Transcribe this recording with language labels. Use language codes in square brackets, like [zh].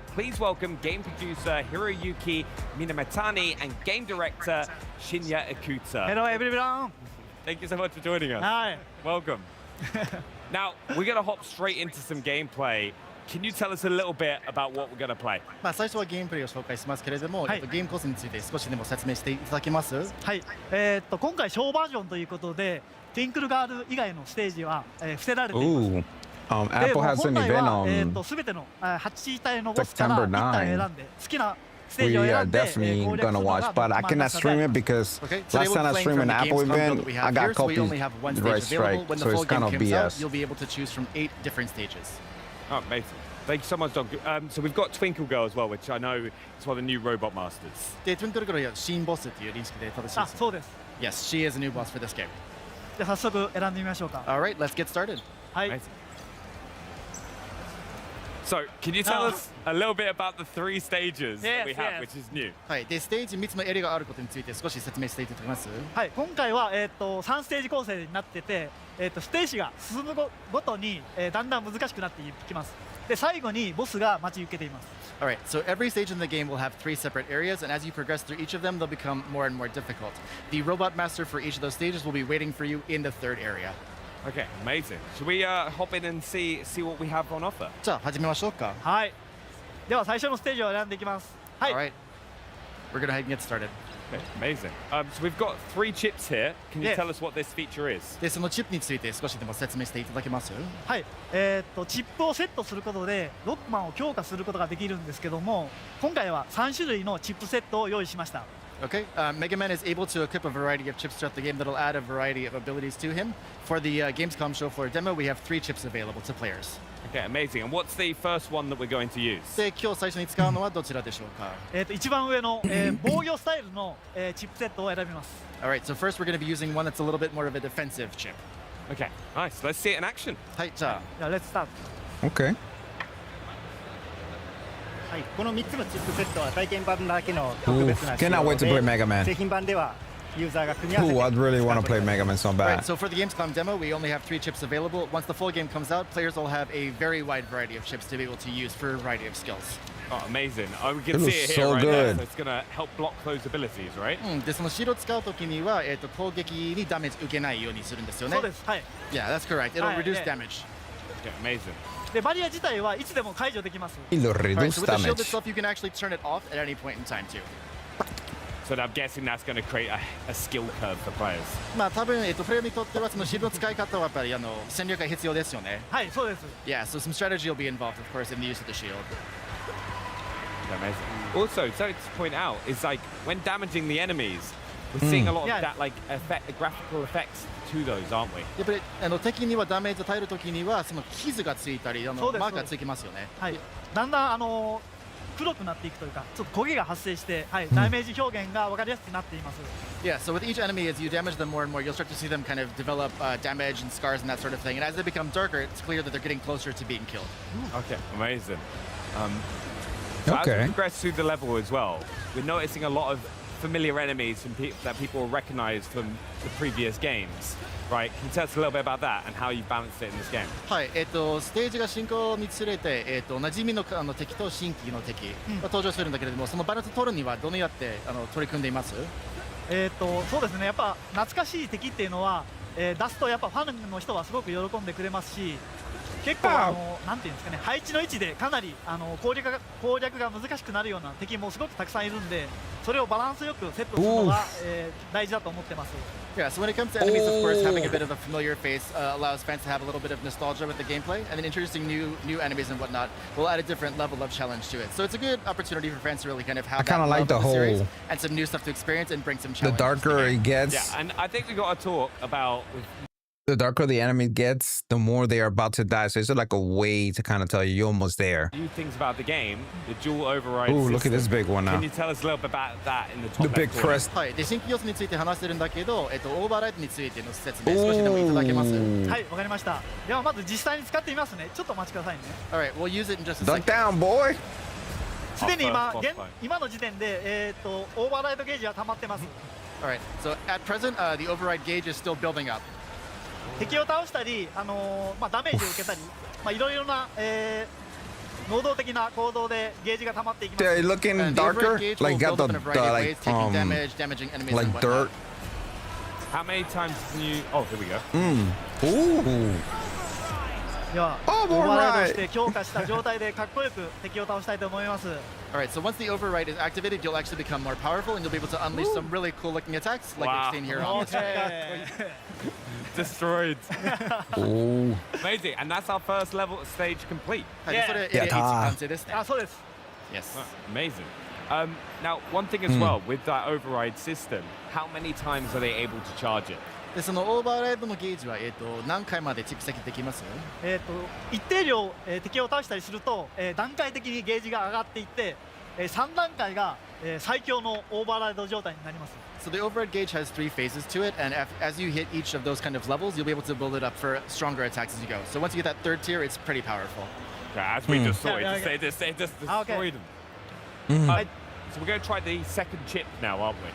[en] Please welcome game producer Hiroyuki Minamatani and game director Shinya Ikuta. Hello everyone. Thank you so much for joining us. Hi. Welcome. Now, we're going to hop straight into some gameplay. Can you tell us a little bit about what we're going to play? [ja] 最初はゲームプレイを紹介しますけれども、ゲームコースについて少しでも説明していただけます？はい。今回小バージョンということで、トゥインクルガール以外のステージは伏せられています。 [en] Apple has an event [ja] すべての8体のボスから1体選んで好きな [en] We are definitely gonna watch, but I cannot stream it because last time I streamed an Apple event, I got copyright strike, so it's kind of BS. You'll be able to choose from 8 different stages. Oh, amazing. Thank you so much, Dog. So we've got Twinkle Girl as well, which I know is one of the new robot masters. [ja] で、Twinkle Girl は新ボスっていう認識で正しいです。そうです。 [en] Yes, she is a new boss for this game. [ja] じゃあ早速選んでみましょうか。 [en] All right, let's get started. [ja] はい。 [en] Amazing. So, can you tell us a little bit about the 3 stages that we have, which is new? [ja] はい。で、ステージ3つのエリアがあることについて少し説明していただけます？はい。今回は3ステージ構成になってて、ステージが進むごとにだんだん難しくなっていきます。で、最後にボスが待ち受けています。 [en] All right, so every stage in the game will have 3 separate areas, and as you progress through each of them, they'll become more and more difficult. The robot master for each of those stages will be waiting for you in the 3rd area. Okay, amazing. Should we hop in and see what we have on offer? [ja] じゃあ始めましょうか。はい。では最初のステージを選んでいきます。はい。 [en] All right. We're gonna get started. Okay, amazing. So we've got 3 chips here. Can you tell us what this feature is? [ja] で、そのチップについて少しでも説明していただけます？はい。チップをセットすることでロックマンを強化することができるんですけども、今回は3種類のチップセットを用意しました。 [en] Okay, Mega Man is able to equip a variety of chips throughout the game that'll add a variety of abilities to him. For the GamesCom show floor demo, we have 3 chips available to players. Okay, amazing. And what's the first one that we're going to use? [ja] で、今日最初に使うのはどちらでしょうか？一番上の防御スタイルのチップセットを選びます。 [en] All right, so first we're going to be using one that's a little bit more of a defensive chip. Okay, nice. Let's see it in action. [ja] はい、じゃあ。 [en] Let's start. Okay. [ja] はい、この3つのチップセットは体験版だけの特別な仕様で、 [en] Cannot wait to play Mega Man. [ja] 製品版ではユーザーが組み合わせて [en] I'd really want to play Mega Man so bad. Right, so for the Gamescom demo, we only have 3 chips available. Once the full game comes out, players will have a very wide variety of chips to be able to use for a variety of skills. Oh, amazing. We can see it here so right good. now. So it's going to help block those abilities, right? [ja] で、そのシールを使うときには、攻撃にダメージ受けないようにするんですよね。そうです。はい。 [en] Yeah, that's correct. It'll reduce damage. Okay, amazing. [ja] で、バリア自体はいつでも解除できます。 [en] It'll Alright, reduce so with the shield damage. itself, you can actually turn it off at any point in time too. So I'm guessing that's going to create a skill curve for players. [ja] まあ多分プレイヤーにとってはそのシールの使い方はやっぱり戦略が必要ですよね。はい、そうです。 [en] Yeah, so some strategy will be involved, of course, in the use of the shield. Amazing. Also, so to point out is like when damaging the enemies, we're seeing a lot of that like graphical effects to those, aren't we? [ja] やっぱり敵にはダメージを与えるときにはその傷がついたりマークがつきますよね。はい。だんだん黒くなっていくというか、ちょっと焦げが発生して、はい、ダメージ表現が分かりやすくなっています。 [en] Yeah, so with each enemy, as you damage them more and more, you'll start to see them kind of develop damage and scars and that sort of thing. And as they become darker, it's clear that they're getting closer to being killed. Okay, amazing. So as we progress through the level as well, we're noticing a lot of familiar enemies and that people recognize from the previous games. Right, can you tell us a little bit about that and how you balanced it in this game? [ja] はい、ステージが進行につれて、馴染みの敵と新規の敵が登場するんだけれども、そのバランスを取るにはどのようにやって取り組んでいます？そうですね、やっぱ懐かしい敵っていうのは、出すとやっぱファンの人はすごく喜んでくれますし、結構なんていうんですかね、配置の位置でかなり攻略が難しくなるような敵もすごくたくさんいるんで、それをバランスよくセットするのが、大事だと思ってます。 [en] Yeah, so when it comes to enemies, of course, having a bit of a familiar face allows fans to have a little bit of nostalgia with the gameplay, and then introducing new enemies and whatnot will add a different level of challenge to it. So it's a good opportunity for fans to really kind of have that love of the series and some new stuff to experience and bring some challenge. The darker it gets. Yeah, and I think we got to talk about. The darker the enemy gets, the more they are about to die. So it's like a way to kind of tell you you're almost there. New things about the game, the dual override. Ooh, system. look at this big one now. Can you tell us a little bit about that in the top The big crest. [ja] はい、で新規要素について話してるんだけど、オーバーライドについての説明少しでもいただけます？はい、わかりました。ではまず実際に使ってみますね。ちょっとお待ちくださいね。 [en] Alright, we'll use it in just a second. Duck down, boy. [ja] すでに今の時点でオーバーライドゲージは溜まってます。 [en] Alright, so at present, the override gauge is still building up. [ja] 敵を倒したり、ダメージを受けたり、いろいろな、能動的な行動でゲージが溜まっていきます。 [en] They're looking darker, like got the like dirt. How many times can you? Oh, here we go. Ooh. [ja] では、オーバーライドして強化した状態でかっこよく敵を倒したいと思います。 [en] Alright, so once the override is activated, you'll actually become more powerful and you'll be able to unleash some really cool looking attacks like we've seen here on the screen. Destroyed. Ooh. Amazing, and that's our first level stage complete. So this. Yes. Amazing. Now, one thing as well with that override system, how many times are they able to charge it? [ja] でそのオーバーライドのゲージは何回まで蓄積できます？一定量、敵を倒したりすると、段階的にゲージが上がっていって、3段階が、最強のオーバーライド状態になります。 [en] So the override gauge has 3 phases to it, and as you hit each of those kind of levels, you'll be able to build it up for stronger attacks as you go. So once you get that third tier, it's pretty powerful. Yeah, as we just saw, it just destroyed them. So we're going to try the second chip now, aren't we?